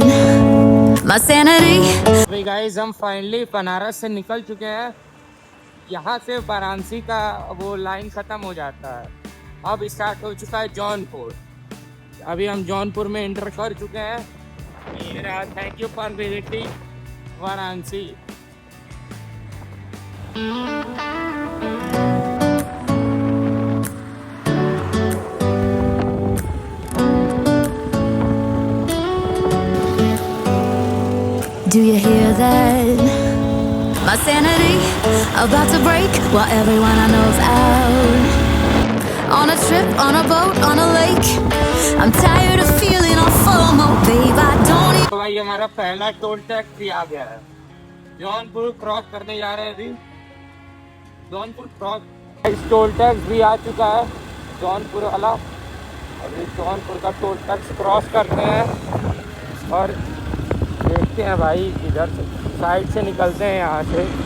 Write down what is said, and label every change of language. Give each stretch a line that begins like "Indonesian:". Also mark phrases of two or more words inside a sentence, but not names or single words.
English: My sanity.
Hindi: अभी गाइस हम फाइनली बनारस से निकल चुके हैं। यहाँ से वाराणसी का वो लाइन ख़त्म हो जाता है, अब स्टार्ट हो चुका है जौनपुर। अभी हम जौनपुर में एंटर कर चुके हैं।
English: thank you for visiting Varanasi. Do you hear that? My sanity about to break while everyone I know's out. On a trip, on a boat, on a lake. I'm tired of feeling on FOMO, babe. I don't even.
Hindi: तो भाई हमारा पहला
English: toll tax
Hindi: भी आ गया है। जौनपुर क्रॉस करने जा रहे हैं अभी। जौनपुर
English: cross toll tax
Hindi: भी आ चुका है, जौनपुर वाला। अभी जौनपुर का
English: toll tax cross
Hindi: करते हैं और देखते हैं भाई इधर से साइड से निकलते हैं यहाँ से।